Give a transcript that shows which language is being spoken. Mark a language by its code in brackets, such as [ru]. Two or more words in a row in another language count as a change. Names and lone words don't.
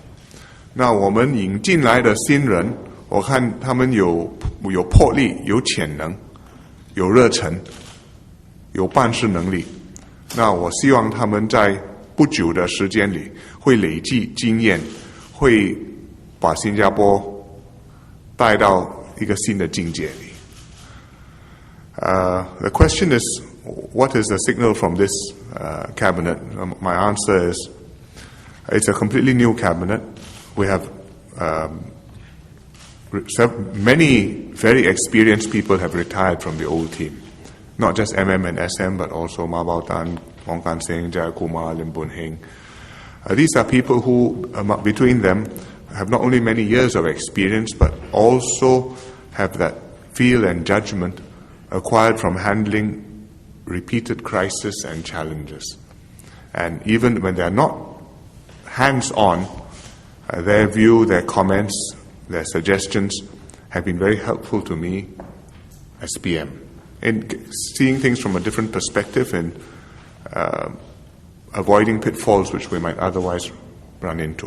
[zh] 那我们引进来的新人，我看他们有魄力、有潜能、有热忱、有办事能力。那我希望他们在不久的时间里会累积经验，会把新加坡带到一个新的境界里。 [en] The question is, what is the signal from this cabinet? My answer is, it's a completely new cabinet. We have many very experienced people have retired from the old team. Not just MM and SM, but also Ma Bao Tan, Wong Kan Seng, Jayakumar, Lim Boon Heng. These are people who, between them, have not only many years of experience, but also have that feel and judgment acquired from handling repeated crises and challenges. And even when they are not hands-on, their view, their comments, their suggestions have been very helpful to me as PM in seeing things from a different perspective and avoiding pitfalls which we might otherwise run into.